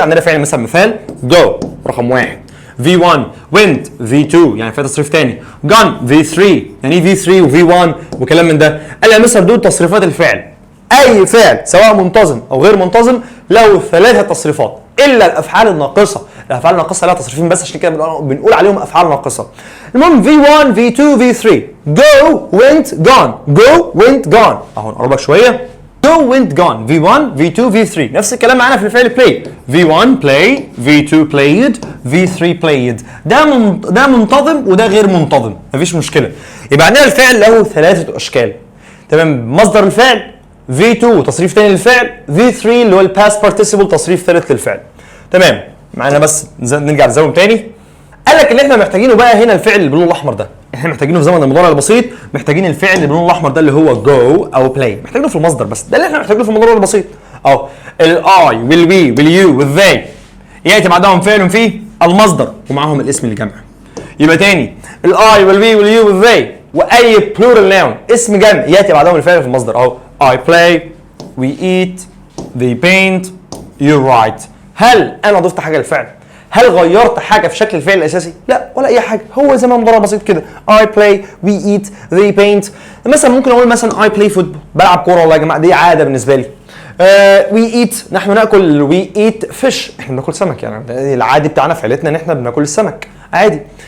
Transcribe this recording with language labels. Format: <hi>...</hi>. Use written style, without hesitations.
<ar>عندنا فعل مثلا مثال جو رقم 1، V1 went V2 يعني فيها تصريف تاني، gone V3 يعني V3 وV1 وكلام من ده. قال يا مستر دول تصريفات الفعل، اي فعل سواء منتظم او غير منتظم له 3 تصريفات الا الافعال الناقصه. الافعال الناقصه لها تصريفين بس، عشان كده بنقول عليهم افعال ناقصه.</ar> <en>المهم V1 V2 V3 go went gone go went gone</en> <ar>اهو نقربك شويه.</ar> <en>go went gone V1 V2 V3</en> <ar>نفس الكلام معانا في الفعل</ar> <en>play V1 play V2 played V3 played.</en> <ar>ده منتظم وده غير منتظم مفيش مشكله. يبقى عندنا الفعل له 3 اشكال تمام. مصدر الفعل V2 تصريف ثاني للفعل، V3 اللي هو الباست participle تصريف ثالث للفعل تمام. معانا بس نرجع نزوم تاني. قال لك اللي احنا محتاجينه بقى هنا الفعل اللي باللون الاحمر ده، احنا محتاجينه في زمن المضارع البسيط، محتاجين الفعل اللي باللون الاحمر ده اللي هو جو او بلاي، محتاجينه في المصدر بس، ده اللي احنا محتاجينه في المضارع البسيط. اهو الاي والوي واليو والذي ياتي بعدهم فعل في المصدر ومعاهم الاسم الجمع. يبقى تاني الاي والوي واليو والذي واي بلورال ناون اسم جمع ياتي بعدهم الفعل في المصدر.</ar> <en>اهو I play we eat they paint you write.</en> <ar>هل انا ضفت حاجه للفعل؟ هل غيرت حاجه في شكل الفعل الاساسي؟ لا ولا اي حاجه، هو زي ما مضارع بسيط كده.</ar> <en>I play we eat they paint.</en> <ar>مثلا ممكن اقول مثلا</ar> <en>I play football</en> <ar>بلعب كوره والله يا جماعه، دي عاده بالنسبه لي. we eat نحن ناكل</ar> <en>we eat fish</en> <ar>احنا بناكل سمك، يعني العادي بتاعنا في عيلتنا ان احنا بناكل السمك عادي.</ar>